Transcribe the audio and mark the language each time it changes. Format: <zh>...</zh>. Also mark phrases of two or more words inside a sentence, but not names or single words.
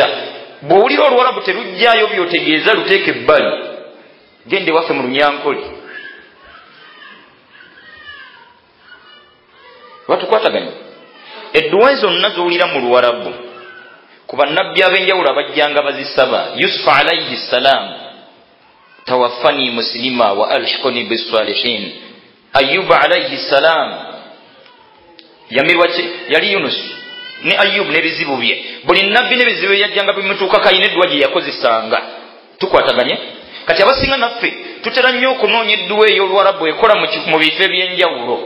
<lg>Bw'owulira Oluwarabu terujjaayo byotegeeza luteeke ebbali, gende waffe mu Lunyankole. Batukwataganya edduwa zonna z'owulira mu Luwarabu ku bannabbi ab'enjawulo abajjanga bazisaba.</lg> <ar>Yusufu عليه السلام, توفني مسلما وألحقني بالصالحين.</ar> <lg>Ayyuba</lg> <ar>عليه السلام</ar> <lg>yamirwa ki? Yali Yunus ne Ayyubu n'ebizibu bye. Buli nabbi n'ebizibu yajjanga bimutuukako ayina edduwa gye yakozesanga. Tukwataganye. Kati abasinga naffe tutera nnyo okunoonya edduwa ey'Oluwarabu ekola mu bifo eby'enjawulo.</lg>